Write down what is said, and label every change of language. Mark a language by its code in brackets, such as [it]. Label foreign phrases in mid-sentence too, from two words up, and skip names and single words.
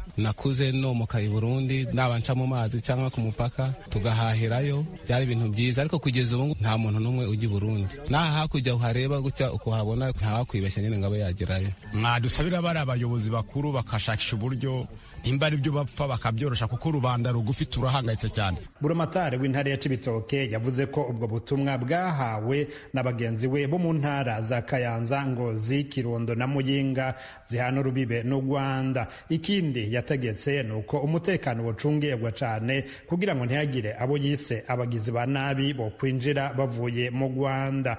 [rw] Nakuze no mu kai Burundi nabanca mu mazi cyangwa ku mupaka tugahahirayo, byari ibintu byiza ariko kugeza ubu nta muntu numwe ugi Burundi. Naha hakujya uhareba gutya ukuhabona ntawakwibeshya nyine ngabo yagerayo. Mwadusabira bari abayobozi bakuru bakashakisha uburyo imbari byo bapfa bakabyorosha kuko rubanda rugufi turahangayitse cyane. Buramatari w'intara ya Cibitoke yavuze ko ubwo butumwa bwahawe n'abagenzi we bo mu ntara za Kayanza, Ngozi, Kirundo na Muyinga zihana urubibe n'u Rwanda. Ikindi yategetse nuko umutekano wocungirwa cyane kugira ngo ntihagire abo yise abagizi ba nabi bo kwinjira bavuye mu Rwanda.